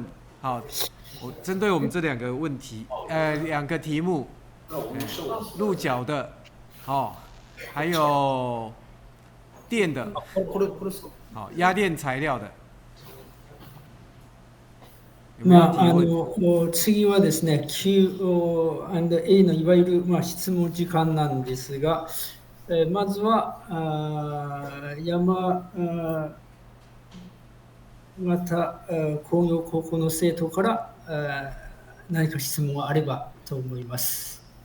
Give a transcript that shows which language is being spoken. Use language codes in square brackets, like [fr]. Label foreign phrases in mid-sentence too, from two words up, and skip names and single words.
[zh] 好，我针对我们这两个问题，两个题目，鹿角的，哦，还有电的，好，压电材料的。 [ja] 次はですね、Q&A のいわゆる質問時間なんですが、まずは山形工業高校の生徒から何か質問があればと思います。